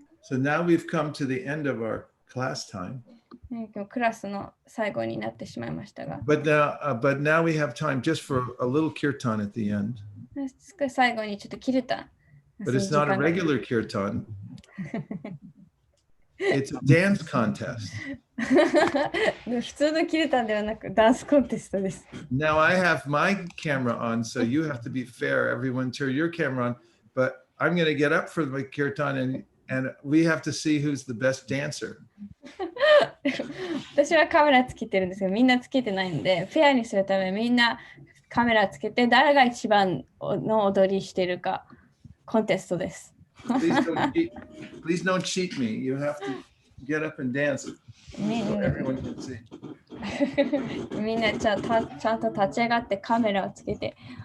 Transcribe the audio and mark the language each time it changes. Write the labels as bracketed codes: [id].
[en] So now we've come to the end of our class time. [ja] クラスの最後になってしまいましたが。 [en] But now we have time just for a little kirtan at the end. [ja] 最後にちょっとキルタン。 [en] But it's not a regular kirtan. It's a dance contest. [ja] 普通のキルタンではなくダンスコンテストです。 [en] Now I have my camera on, so you have to be fair. Everyone turn your camera on. But I'm going to get up for the kirtan and we have to see who's the best dancer. [ja] 私はカメラつけてるんですけど、みんなつけてないんで、フェアにするためみんなカメラつけて、誰が一番の踊りしてるかコンテストです。 [en] Please don't cheat me. You have to get up and dance so everyone can see. [ja] みんなちゃんと立ち上がってカメラをつけて。